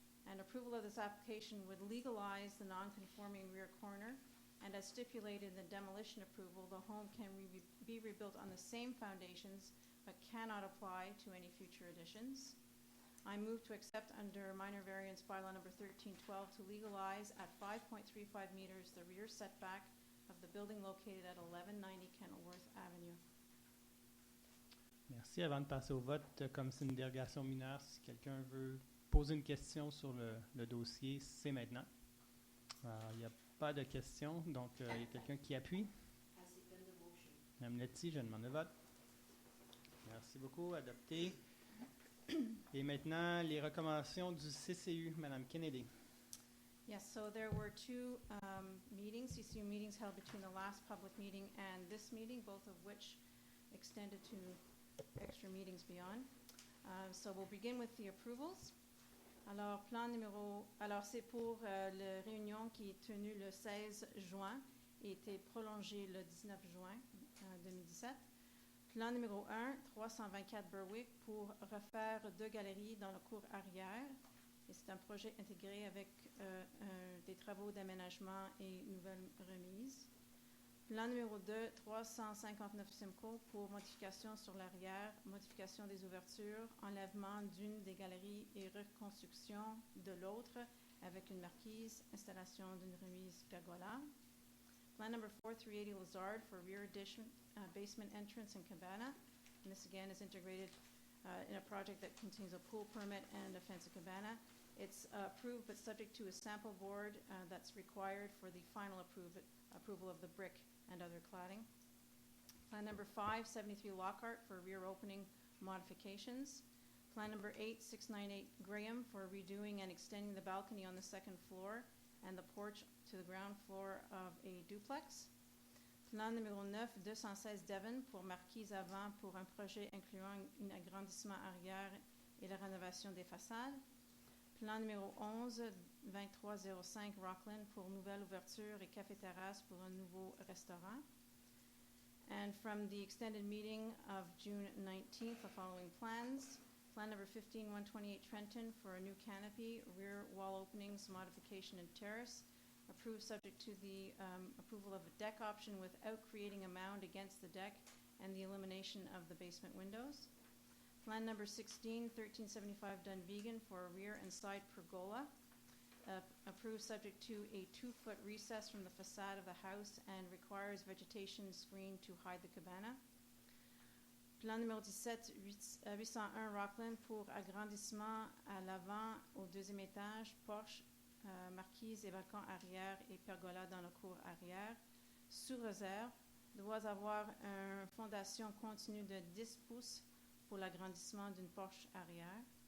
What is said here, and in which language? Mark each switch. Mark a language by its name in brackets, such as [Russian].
[English] And approval of this application would legalize the non-conforming rear corner, and as stipulated in the demolition approval, the home can be rebuilt on the same foundations but cannot apply to any future additions. I move to accept under minor variance bylaw number 1312 to legalize at 5.35 meters the rear setback of the building located at 1190 Kenilworth Avenue. [French] Merci. Avant de passer au vote, comme c'est une dérogation mineure, si quelqu'un veut poser une question sur le dossier, c'est maintenant. Il n'y a pas de questions, donc il y a quelqu'un qui appuie. Mme Letty, je demande le vote. Merci beaucoup. Adopté. Et maintenant, les recommandations du CCU. Mme Kennedy. [English] Yes, so there were two CCU meetings held between the last public meeting and this meeting, both of which extended to extra meetings beyond. So we'll begin with the approvals. [French] Alors, c'est pour la réunion qui est tenue le 16 juin et été prolongée le 19 juin 2017. Plan numéro 1, 324 Berwick, pour refaire 2 galeries dans la cour arrière. Et c'est un projet intégré avec des travaux d'aménagement et nouvelles remises. Plan numéro 2, 359 Simcoe, pour modification sur l'arrière, modification des ouvertures, enlèvement d'une des galeries et reconstruction de l'autre, avec une marquise, installation d'une remise pergola. [English] Plan number 4380 Lazard for rear addition, basement entrance and cabana. And this again is integrated in a project that contains a pool permit and a fence and cabana. It's approved but subject to a sample board that's required for the final approval of the brick and other cladding. Plan number 573 Lockhart for rear opening modifications. Plan number 8698 Graham for redoing and extending the balcony on the second floor and the porch to the ground floor of a duplex. [French] Plan numéro 9, 216 Devon pour marquise avant pour un projet incluant un agrandissement arrière et la rénovation des façades. Plan numéro 11, 2305 Rockland pour nouvelle ouverture et café-terrasse pour un nouveau restaurant. [English] And from the extended meeting of June 19th, the following plans. Plan number 15128 Trenton for a new canopy, rear wall openings, modification and terrace. Approved subject to the approval of a deck option without creating a mound against the deck and the elimination of the basement windows. Plan number 16, 1375 Dunvegan for a rear and side pergola. Approved subject to a 2-foot recess from the facade of the house and requires vegetation screen to hide the cabana. [French] Plan numéro 17, 801 Rockland pour agrandissement à l'avant au deuxième étage, porche, marquise et balcon arrière et pergola dans la cour arrière. Sous réserve, doit avoir une fondation continue de 10 pouces pour l'agrandissement d'une porche arrière.